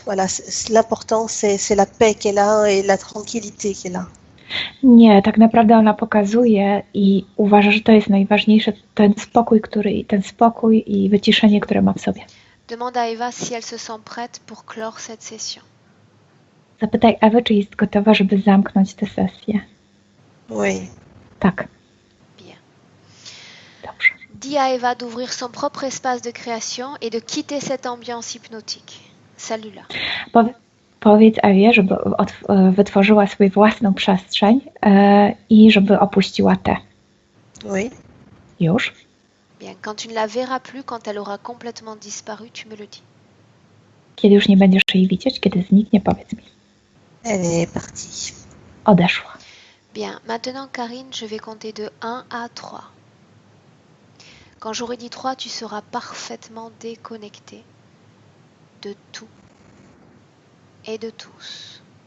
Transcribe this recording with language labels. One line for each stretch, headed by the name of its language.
French: Voilà, l'important c'est la paix qu'elle a et la tranquillité qu'elle a.
Polish: Nie, tak naprawdę ona pokazuje i uważa, że to jest najważniejsze, ten spokój i wyciszenie, które ma w sobie.
French: Demande à Eva si elle se sent prête pour clore cette session.
Polish: Zapytaj Ewę, czy jest gotowa, żeby zamknąć tę sesję.
French: Oui.
Polish: Tak.
French: Bien.
Polish: Dobrze.
French: Dis à Eva d'ouvrir son propre espace de création et de quitter cette ambiance hypnotique. Celle-là.
Polish: Powiedz Ewie, żeby wytworzyła sobie własną przestrzeń i żeby opuściła tę.
French: Oui.
Polish: Już?
French: Bien. Quand tu ne la verras plus, quand elle aura complètement disparu, tu me le dis.
Polish: Kiedy już nie będziesz jej widzieć, kiedy zniknie, powiedz mi.
French: Elle est partie.
Polish: Odeszła.
French: Bien. Maintenant, Karine, je vais compter de 1 à 3. Quand j'aurai dit 3, tu seras parfaitement déconnecté de tout et de tous.